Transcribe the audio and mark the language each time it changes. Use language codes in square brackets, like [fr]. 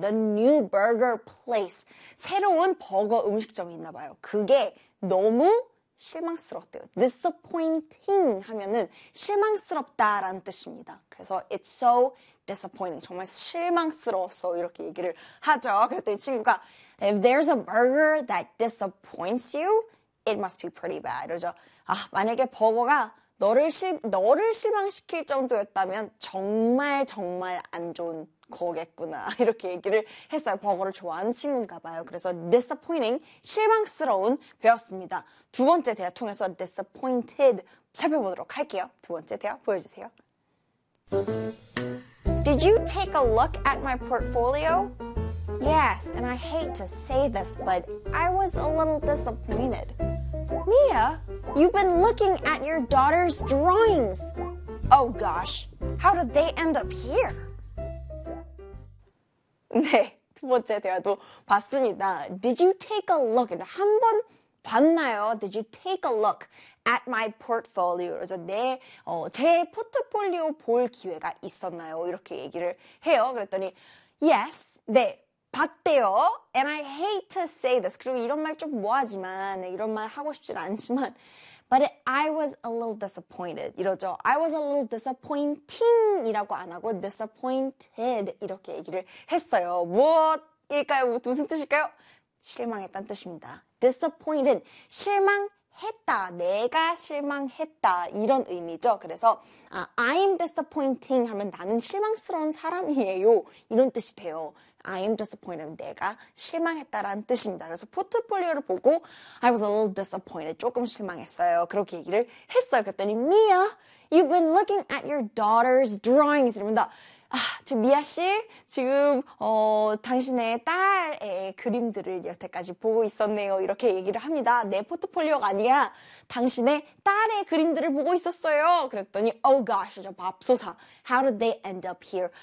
[en] The new burger place [ko] 새로운 버거 음식점이 있나 봐요. 그게 너무 실망스럽대요. Disappointing 하면은 실망스럽다라는 뜻입니다. [en] 그래서 it's so disappointing. [ko] 정말 실망스러워서 이렇게 얘기를 하죠. [en] 그랬더니 친구가 if there's a burger that disappoints you, it must be pretty bad. [ko] 이러죠. 아 만약에 버거가 너를 실망시킬 정도였다면 정말 정말 안 좋은 거겠구나 이렇게 얘기를 했어요. 버거를 좋아하는 친구인가 봐요. 그래서 disappointing, 실망스러운 배웠습니다. 두 번째 대화 통해서 disappointed 살펴보도록 할게요. 두 번째 대화 보여주세요. [en] Did you take a look at my portfolio? Yes, and I hate to say this, but I was a little disappointed. Mia, you've been looking at your daughter's drawings. Oh gosh, how did they end up here? [ko] 네, 두 번째 대화도 봤습니다. [en] Did you take a look? [ko] 한 번 봤나요? [en] Did you take a look at my portfolio? [ko] 그래서 제 포트폴리오 볼 기회가 있었나요? 이렇게 얘기를 해요. 그랬더니 yes, 네. 봤대요. [en] And I hate to say this. [ko] 그리고 이런 말 좀 뭐하지만, 이런 말 하고 싶진 않지만. [en] But I was a little disappointed. [ko] 이러죠. [en] I was a little disappointing [ko] 이라고 안 하고 disappointed 이렇게 얘기를 했어요. 무엇일까요? 무슨 뜻일까요? 실망했다는 뜻입니다. Disappointed. 실망했다. 내가 실망했다. 이런 의미죠. 그래서 I'm disappointing 하면 나는 실망스러운 사람이에요. 이런 뜻이 돼요. [en] I am disappointed. [ko] 내가 실망했다라는 뜻입니다. 그래서 포트폴리오를 보고 [en] I was a little disappointed. [ko] 조금 실망했어요. 그렇게 얘기를 했어요. [en] 그랬더니 Mia, you've been looking at your daughter's drawings. [ko] 이랍니다. 아, 저 미아 씨, 지금 당신의 딸의 그림들을 여태까지 보고 있었네요. 이렇게 얘기를 합니다. 내 포트폴리오가 아니라 당신의 딸의 그림들을 보고 있었어요. [en] 그랬더니 Oh gosh, 저 밥소사. How did they end up here?